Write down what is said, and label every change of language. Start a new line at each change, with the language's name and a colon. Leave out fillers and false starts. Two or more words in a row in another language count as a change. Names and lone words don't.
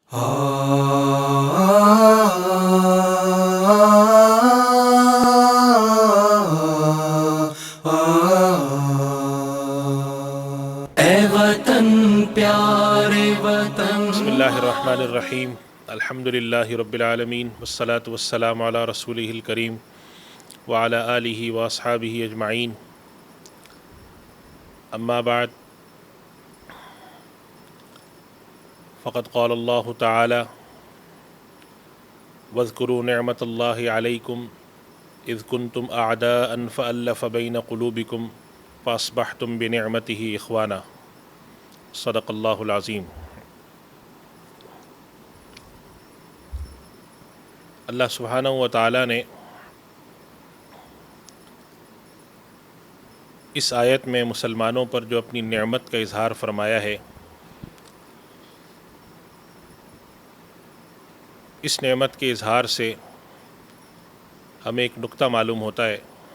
Urdu: اے وطن پیارے وطن.
Arabic: بسم اللہ الرحمن الرحیم. الحمد للہ رب العالمین والصلاة والسلام علی رسولہ الکریم وعلی آلہ واصحابہ اجمعین. اما بعد فقد قال اللہ تعالی واذکروا نعمت اللہ علیکم اذ کنتم اعداء فألف بین قلوبکم فاصبحتم بنعمتہ اخوانا. صدق اللہ العظیم. اللہ سبحانہ و تعالیٰ
Urdu: نے اس آیت میں مسلمانوں پر جو اپنی نعمت کا اظہار فرمایا ہے، اس نعمت کے اظہار سے ہمیں ایک نقطہ معلوم ہوتا ہے.